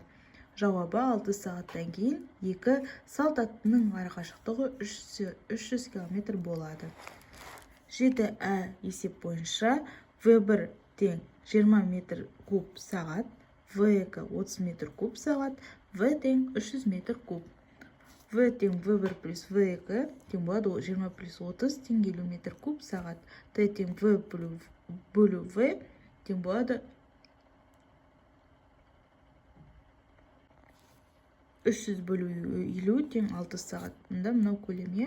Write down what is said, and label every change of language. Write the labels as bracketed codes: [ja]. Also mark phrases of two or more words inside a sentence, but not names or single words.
[kk] Жауабы 6 сағаттан кейін 2 салт аттының арақашықтығы 300 км болады. 7А есеп бойынша В1 тең 20 метр куб сағат, В2 30 метр куб сағат, В тең 300 метр куб. В тең В1 плюс В2 тең болады 20 плюс 30 тең 50 метр куб сағат. Т тең В бөлу В тең болады 300 бөлу 50 тең 6 сағат. Мұнда мынау көлемі.